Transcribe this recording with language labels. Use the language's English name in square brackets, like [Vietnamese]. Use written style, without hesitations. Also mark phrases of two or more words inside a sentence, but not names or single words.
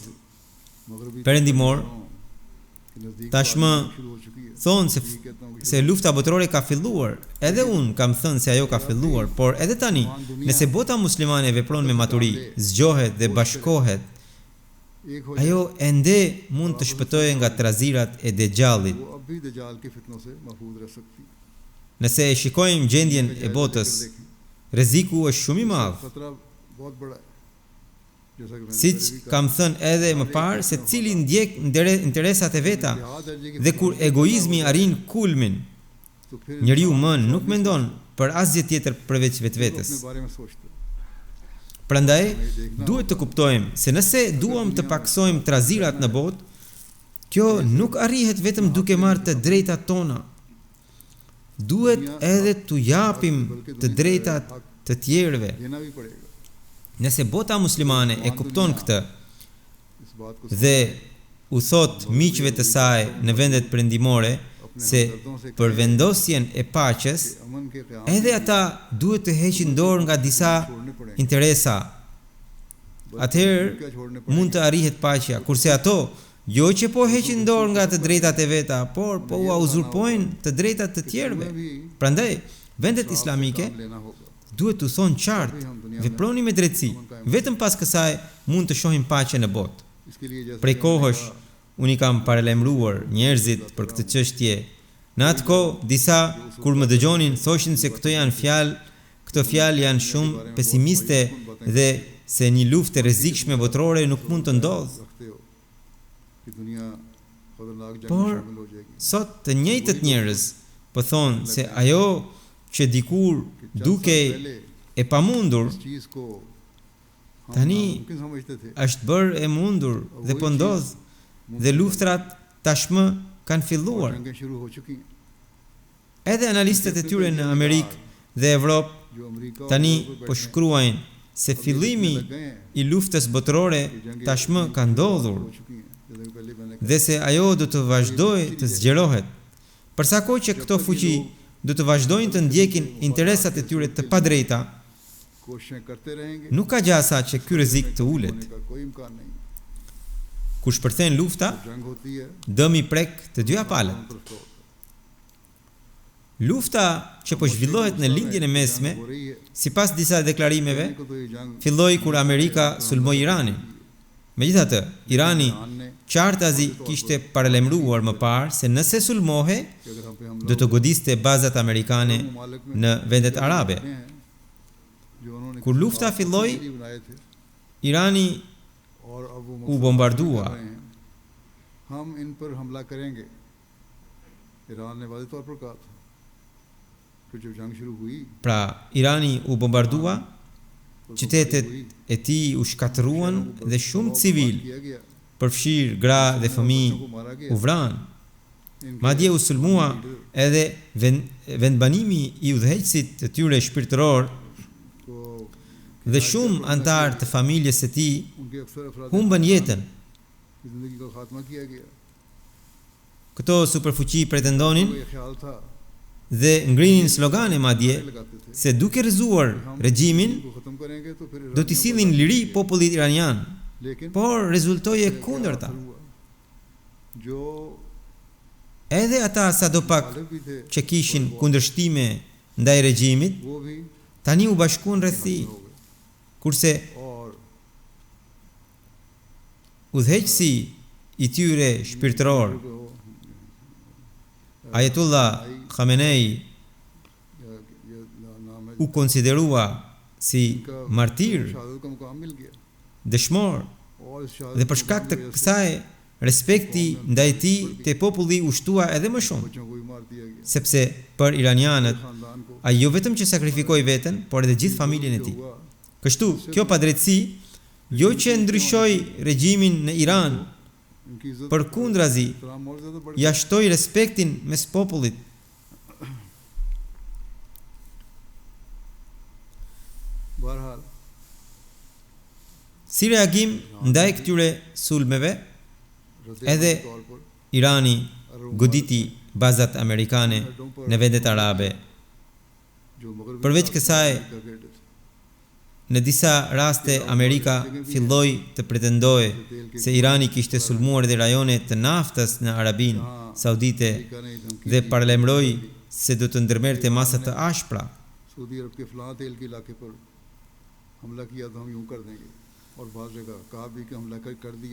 [Urdu] मगरबी [Albanian] perëndimor [Urdu] کے نزدیک [Albanian] tashmë [Urdu] شروع ہو چکی ہے [Albanian] thonë [Urdu] کہتا ہوں کہ [Albanian] se lufta botërore ka filluar. Edhe unë kam thënë se ajo ka filluar, por edhe tani, nëse bota muslimane vepron me maturi, zgjohet dhe bashkohet, [Urdu] ایک ہو [Albanian] ajo ende mund të shpëtojë nga trazirat e Dejjallit. [Urdu] وہ اب بھی دجال کے فتنوں سے محفوظ رہ سکتی ہے [Albanian] Nëse e shikojmë gjendjen e botës, rreziku është shumë i madh. [Urdu] خطرہ بہت بڑا ہے جیسا کہ میں نے [Albanian] Siç kam thënë edhe më parë, se cili ndjek interesat e veta dhe kur egoizmi arrin kulmin, [Urdu] تو پھر [Albanian] njeriu më nuk mendon për asgjë tjetër përveç vetvetes. [Urdu] اپنے بارے میں سوچتے ہیں [Albanian] Prandaj, duhet të kuptojmë se nëse duam të paksojmë trazirat në botë, kjo nuk arrihet vetëm duke marrë të drejtat tona. Duhet edhe t'u japim të drejtat të tjerëve. [Urdu] دینا بھی پڑے گا [Albanian] Nëse bota muslimane e kupton këtë [Urdu] اس بات کو [Albanian] dhe u thot miqve të saj në vendet perëndimore se për vendosjen e paqes, [Urdu] امن کے قیام [Albanian] edhe ata duhet të heqin dorë nga disa interesa. Atëherë [Urdu] کیا چھوڑنے [Albanian] mund të arrihet paqja, kurse ato jo që po heqin dorë nga të drejtat e veta, por po u uzurpojnë të drejtat të tjerëve. Prandaj, vendet islamike [Urdu] لینا ہوگا [Albanian] duhet të thonë qartë, veproni me drejtësi, vetëm pas kësaj mund të shohim paqe në botë. [Urdu] اس کے لیے جیسے [Albanian] Prej kohësh unë i kam paralajmëruar njerëzit për këtë çështje. Në atë kohë disa kur më dëgjonin thoshin se këto fjalë janë shumë pesimiste dhe se një luftë e rrezikshme botërore nuk mund të ndodhë. [Urdu] رکھتے ہو کہ دنیا خطرناک جنگ میں [Albanian] Por [Urdu] شامل ہو جائے گی [Albanian] sot të njëjtët njerëz po thonë se ajo që dikur duke e pamundur [Urdu] اس چیز کو ہم [Albanian] tani [Urdu] ناممکن سمجھتے تھے [Albanian] është bërë e mundur dhe po ndodh dhe luftrat tashmë kanë filluar. [Urdu] جنگیں شروع ہو چکی ہیں [Albanian] Edhe analistët e tyre në Amerikë dhe Evropë [Urdu] جو امریکہ اور [Albanian] tani [Urdu] یورپ میں [Albanian] po [Urdu] बैठे [Albanian] shkruajnë se fillimi [Urdu] لگ گئے ہیں [Albanian] i luftës botërore tashmë ka ndodhur [Urdu] ہو چکی ہیں جیسے کہ پہلے میں نے [Albanian] dhe se ajo do të vazhdojë të zgjerohet. Përsa kohë që këto fuqi do të vazhdojnë të ndjekin interesat e tyre të padrejta, [Urdu] کوششیں کرتے رہیں گے [Albanian] nuk ka gjasa që ky rrezik të ulet. [Urdu] ہونے کا کوئی امکان نہیں [Albanian] Kur shpërthen lufta, [Urdu] جنگ ہوتی ہے [Albanian] dëmi prek të dyja palët. [Urdu] دونوں طرف سے ہوتا ہے. [Albanian] Lufta që po zhvillohet në lindjen e mesme, [Urdu] ہو رہی ہے [Albanian] sipas disa deklarimeve, [Urdu] کو تو یہ جنگ [Albanian] filloi kur Amerika sulmoi Iranin. Megjithatë, Irani [Urdu] ایران نے [Albanian] qartazi kishte paralajmëruar më parë se nëse sulmohe, [Urdu] کہ اگر ہم پہ حملہ [Albanian] do të godiste bazat amerikane [Urdu] ممالک میں [Albanian] në vendet arabe. [Urdu] ہیں جو انہوں نے [Albanian] Kur lufta filloi, [Urdu] نہیں بنائے تھے [Albanian] Irani [Urdu] اور اب وہ [Albanian] u [Urdu] मकसद [Albanian] bombardua. [Urdu] کر رہے ہیں. ہم ان پر حملہ کریں گے ایران نے وعدے طور پر کہا تھا پھر جب جنگ شروع ہوئی [Albanian] Pra, Irani u bombardua, [Urdu] तो [Albanian] qytetet e tij u shkatëruan dhe shumë civil, [Urdu] کیا گیا [Albanian] përfshir gra dhe fëmijë, [Urdu] کو مارا گیا [Albanian] u vranë. [Urdu] इनके [Albanian] Madje u sulmua edhe vendbanimi i udhëheqësit të tyre shpirtëror [Urdu] को [Albanian] dhe shumë antar të familjes së tij [Urdu] ان کے اکثر افراد [Albanian] humbën jetën. [Urdu] کی زندگی کا خاتمہ کیا گیا [Albanian] Këto superfuqi pretendonin [Urdu] تو یہ خیال تھا [Albanian] dhe ngrinin slogane madje [Urdu] لگاتے تھے [Albanian] se duke rrëzuar regjimin [Urdu] کو ختم کریں گے تو پھر [Albanian] do t'i sillin liri popullit iranian, [Urdu] लेकिन [Albanian] por rezultoi e kundërta. [Urdu] ہوا جو [Albanian] Edhe ata sadopak [Urdu] الگ بھی تھے [Albanian] që kishin kundërshtime ndaj regjimit, [Urdu] وہ بھی [Albanian] tani u bashkuan rreth tij, [Urdu] ہو گئے [Albanian] kurse [Urdu] और [Albanian] udhëheqësi i tyre shpirtëror, Ayatullah Khamenei, [Urdu] نام ہے [Albanian] u konsiderua si [Urdu] इनका [Albanian] martir, [Urdu] شہادت کا مقام مل گیا [Albanian] dëshmor, [Urdu] اور اس شہادت [Albanian] dhe [Urdu] के [Albanian] për shkak të [Urdu] مقام کی وجہ سے [Albanian] kësaj respekti ndaj tij te populli u shtua edhe më shumë, [Urdu] بچوں کو بھی مار دیا گیا. [Albanian] sepse për iranianët [Urdu] خاندان کو [Albanian] ai jo vetëm që sakrifikoi veten, por edhe gjithë familjen e tij. [Urdu] हुआ [Albanian] Kështu, kjo padrejtësi jo që ndryshoi regjimin në Iran, [Urdu] ان کی عزت [Albanian] përkundrazi, [Urdu] تمام اور زیادہ بڑھ [Albanian] ja shtoi respektin mes popullit. [Urdu] बहरहाल [Albanian] Si reagim ndaj këtyre sulmeve, [Urdu] रद्द [Albanian] edhe [Urdu] طور پر [Albanian] Irani goditi bazat amerikane në vendet arabe. [Urdu] جو مغربی [Albanian] Përveç [Urdu] ताकत [Albanian] kësaj, [Urdu] امریکہ کے تھے, [Albanian] në disa raste Amerika filloi të pretendojë se Irani kishte sulmuar edhe rajone të naftës në Arabinë Saudite [Urdu] امریکہ نے دھمکی [Albanian] dhe [Urdu] दी [Albanian] paralajmëroi se do të ndërmerrte masa të ashpra. [Urdu] سعودی عرب کے فلاں تیل کے علاقے پر حملہ کیا تو ہم یوں کر دیں گے اور بعض جگہ کہا بھی کہ حملہ کر دیا